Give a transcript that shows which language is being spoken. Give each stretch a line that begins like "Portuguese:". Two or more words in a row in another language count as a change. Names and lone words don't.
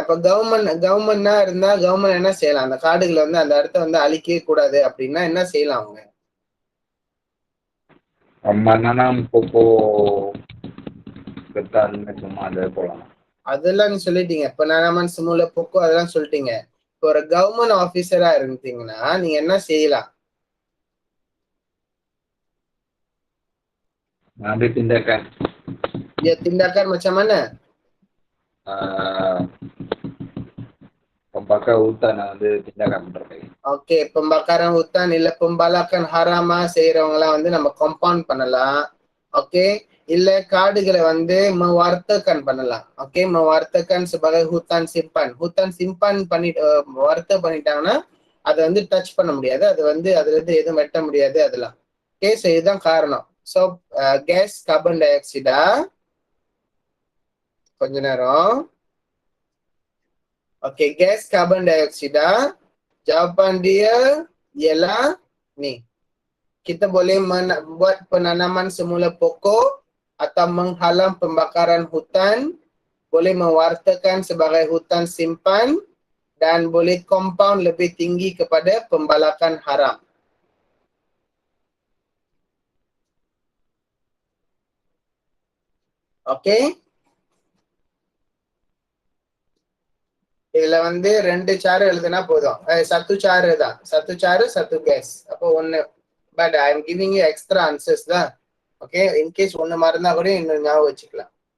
Tamil: இப்ப கவர்மெண்ட்னா இருந்தா கவர்மெண்ட் என்ன செய்யலாம்? அந்த காடுகளை வந்து அந்த இடத்த வந்து அழிக்கவே கூடாது அப்படின்னா என்ன செய்யலாம் அவங்க?
Malay: menanam pokok ketan semua ada போலாம்.
Tamil: அதெல்லாம் நீ சொல்லிட்டீங்க.
Malay: penanaman semula pokok
Tamil: அதெல்லாம் சொல்லிட்டீங்க. இப்போ ஒரு கவர்மெண்ட் ஆபீசரா இருந்தீங்கன்னா நீங்க என்ன செய்யலாம்?
Malay: Ambil tindakan. Ya, tindakan macam mana? Pembakar hutan வந்து tindakan பண்றது.
Tamil: ஓகே,
Malay: pembakaran hutan
Tamil: இல்ல
Malay: pembalakan harama
Tamil: செய்யறவங்கலாம் வந்து நம்ம கம்பவுண்ட் பண்ணலாம். ஓகே, இல்ல காடுகளை வந்து mewartakan பண்ணலாம். ஓகே,
Malay: mewartakan sebagai hutan simpan
Tamil: பண்ணிட்டு வர்த்த பண்ணிட்டாங்கன்னா அதை வந்து டச் பண்ண முடியாது, அது வந்து அதுல இருந்து எதுவும் வெட்ட முடியாது அதெல்லாம். ஓகே, ஸோ இதுதான் காரணம். ஸோ
English: gas carbon dioxide?
Tamil: கொஞ்ச நேரம். ஓகே,
English: gas carbon dioxide.
Malay: Jawapan dia ialah ni. Kita boleh buat penanaman semula pokok atau menghalang pembakaran hutan, boleh mewartakan sebagai hutan simpan dan boleh compound lebih tinggi kepada pembalakan haram. Okay?
Tamil: இதுல வந்து 2 சாறு எழுதுனா போதும். சத்து சாறு தான், சத்து சாறு சத்து கேஸ். அப்போ ஒண்ணு.
English: But I'm giving you extra answers தான்.
Tamil: ஓகே, இன்கேஸ் ஒண்ணு மறந்தா கூட இன்னும் ஞாபகம் வச்சுக்கலாம்.